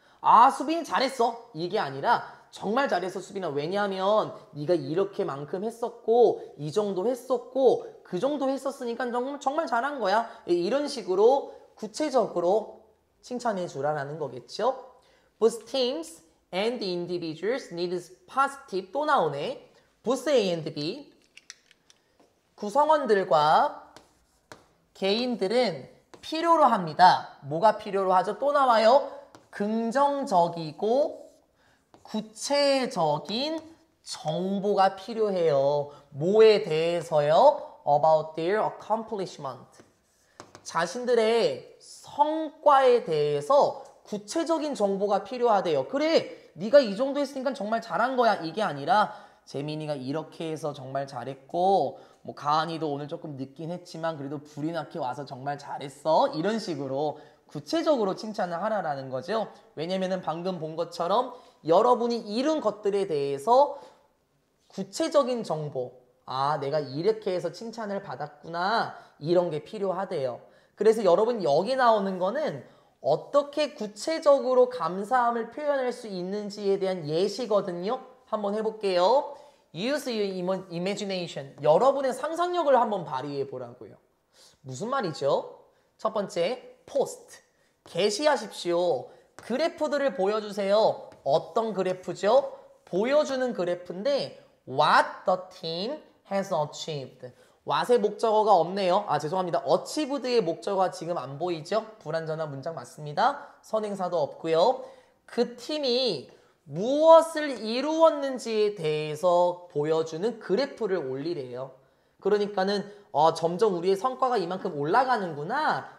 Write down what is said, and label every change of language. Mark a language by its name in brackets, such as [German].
[Korean] 아, 수빈이 잘했어. 이게 아니라 정말 잘했어, 수빈아. 왜냐하면 네가 이렇게만큼 했었고 이 정도 했었고 그 정도 했었으니까 정말 잘한 거야. 이런 식으로 구체적으로 칭찬해 주라는 거겠죠. [English] Both teams and individuals need positive. [Korean] 또 나오네. Both A and B. 구성원들과 개인들은 필요로 합니다. 뭐가 필요로 하죠? 또 나와요. 긍정적이고 구체적인 정보가 필요해요. 뭐에 대해서요? [English] About their accomplishment. [Korean] 자신들의 성과에 대해서 구체적인 정보가 필요하대요. 그래, 네가 이 정도 했으니까 정말 잘한 거야. 이게 아니라 재민이가 이렇게 해서 정말 잘했고 뭐 가은이도 오늘 조금 늦긴 했지만 그래도 불이 나게 와서 정말 잘했어. 이런 식으로 구체적으로 칭찬을 하라는 거죠. 왜냐면은 방금 본 것처럼 여러분이 이룬 것들에 대해서 구체적인 정보, 아, 내가 이렇게 해서 칭찬을 받았구나, 이런 게 필요하대요. 그래서 여러분 여기 나오는 거는 어떻게 구체적으로 감사함을 표현할 수 있는지에 대한 예시거든요. 한번 해볼게요. [English] Use your imagination. [Korean] 여러분의 상상력을 한번 발휘해 보라고요. 무슨 말이죠? 첫 번째, 포스트. 게시하십시오. 그래프들을 보여주세요. 어떤 그래프죠? 보여주는 그래프인데 [English] What the team has achieved. [Korean] what의 목적어가 없네요. 아, 죄송합니다. achieved의 목적어가 지금 안 보이죠? 불완전한 문장 맞습니다. 선행사도 없고요. 그 팀이 무엇을 이루었는지에 대해서 보여주는 그래프를 올리래요. 그러니까는 점점 우리의 성과가 이만큼 올라가는구나.